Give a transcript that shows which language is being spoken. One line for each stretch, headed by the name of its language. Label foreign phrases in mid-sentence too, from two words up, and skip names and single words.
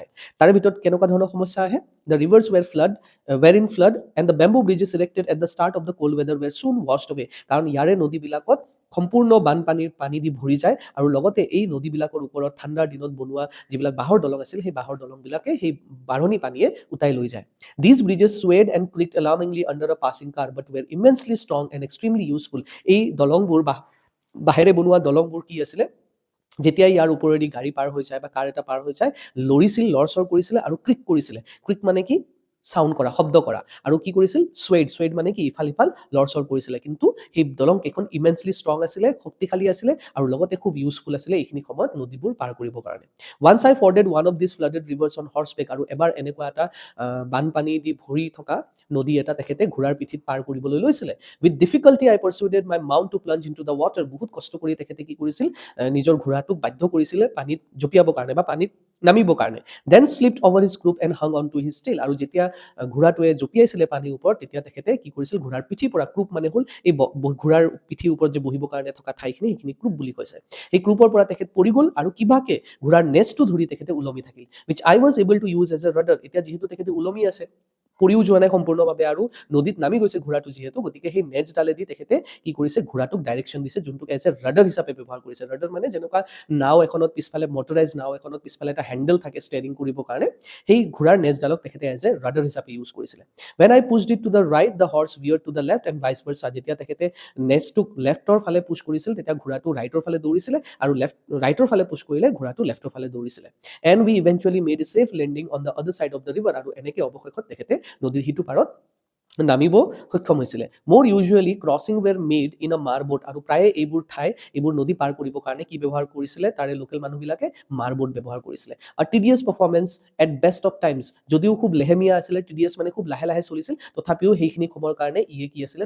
Assamese: তাৰে ভিতৰত কেনেকুৱা ধৰণৰ সমস্যা আহে?
English: The rivers were in flood and the bamboo bridges erected at the start of the cold weather were soon washed away,
Assamese: কাৰণ ইয়াৰে নদীবিলাকত সম্পূৰ্ণ বানপানীৰ পানী দি ভৰি যায়, আৰু লগতে এই নদীবিলাকৰ ওপৰত ঠাণ্ডাৰ দিনত বনোৱা যিবিলাক বাঁহৰ দলং আছিল, সেই বাঁহৰ দলংবিলাকে সেই বাঢ়নি পানীয়ে উটাই লৈ যায়।
English: These bridges swayed and creaked alarmingly under a passing car but were immensely strong and extremely useful,
Assamese: এই দলংবোৰ বাঁহেৰে বনোৱা দলংবোৰ কি আছিলে যেতিয়া ইয়াৰ ওপৰেদি গাড়ী পাৰ হৈ যায় বা কাৰ এটা পাৰ হৈ যায় লৰিছিল, লৰচৰ কৰিছিলে আৰু ক্ৰিক কৰিছিলে। ক্ৰিক মানে কি চাউণ্ড কৰা, শব্দ কৰা, আৰু কি কৰিছিল ছুৱেড মানে কি ইফাল সিফাল লৰচৰ কৰিছিলে। কিন্তু সেই দলং কেইখন
English: immensely strong
Assamese: আছিলে, শক্তিশালী আছিলে, আৰু লগতে খুব ইউজফুল আছিলে এইখিনি সময়ত নদীবোৰ পাৰ কৰিবৰ কাৰণে।
English: Once I forded one of these flooded rivers on horseback,
Assamese: আৰু এবাৰ এনেকুৱা এটা বানপানী দি ভৰি থকা নদী এটা তেখেতে ঘোঁৰাৰ পিঠিত পাৰ কৰিবলৈ লৈছিলে।
English: With difficulty I persuaded my mount to plunge into the water,
Assamese: বহুত কষ্ট কৰি তেখেতে কি কৰিছিল নিজৰ ঘোঁৰাটোক বাধ্য কৰিছিলে পানীত জঁপিয়াবৰ কাৰণে বা পানীত নামিবৰ কাৰণে
English: then slipped over his croup and hung on to his tail
Assamese: আৰু যেতিয়া ঘোঁৰাটোৱে জঁপিয়াইছিলে পানীৰ ওপৰত তেতিয়া তেখেতে কি কৰিছিল ঘোঁৰাৰ পিঠিৰ পৰা ক্ৰুপ মানে হ'ল এই ঘোঁৰাৰ পিঠিৰ ওপৰত যে বহিবৰ কাৰণে থকা ঠাইখিনি সেইখিনি ক্ৰুপ বুলি কৈছে সেই ক্ৰুপৰ পৰা তেখেত পৰি গ'ল আৰু কিবাকে ঘোঁৰাৰ নেজটো ধৰি তেখেতে ওলমি থাকিল
English: which I was able to use as a rudder
Assamese: এতিয়া যিহেতু তেখেতে ওলমি আছে পৰিও যোৱা নাই সম্পূৰ্ণভাৱে আৰু নদীত নামি গৈছে ঘোঁৰাটো যিহেতু গতিকে সেই নেজডালেদি তেখেতে কি কৰিছে ঘোঁৰাটোক ডাইৰেকশ্যন দিছে যোনটোক
English: as a rudder
Assamese: হিচাপে ব্যৱহাৰ কৰিছে ৰাডাৰ মানে যেনেকুৱা নাও এখনত পিছফালে মটৰাইজ নাও এখনত পিছফালে এটা হেণ্ডেল থাকে ষ্টেৰিং কৰিবৰ কাৰণে সেই ঘোঁৰাৰ নেজডালক তেখেতে
English: as a rudder
Assamese: হিচাপে ইউজ কৰিছিলে
English: when I pushed it to the right the horse veered to the left and vice versa
Assamese: যেতিয়া তেখেতে নেজটোক লেফ্টৰ ফালে পুছ কৰিছিল তেতিয়া ঘোঁৰাটো ৰাইটৰ ফালে দৌৰিছিলে আৰু ৰাইটৰ ফালে পুছ কৰিলে ঘোঁৰাটো লেফ্টৰ ফালে দৌৰিছিলে
English: and we eventually made a safe landing on the other side of the river
Assamese: আৰু এনেকৈ অৱশেষত তেখেতে নদীৰ সিটো পাৰত নামিব সক্ষম হৈছিলে
English: My usual crossings were made in a mar boat
Assamese: আৰু প্ৰায়ে এইবোৰ ঠাই এইবোৰ নদী পাৰ কৰিবৰ কাৰণে কি ব্যৱহাৰ কৰিছিলে তাৰে লোকেল মানুহবিলাকে মাৰ বোট ব্যৱহাৰ কৰিছিলে আৰু
English: tedious performance at best of times
Assamese: যদিও খুব লেহেমীয়া আছিলে টিডিয়াছ মানে খুব লাহে লাহে চলিছিল তথাপিও সেইখিনি সময়ৰ কাৰণে ইয়ে কি আছিলে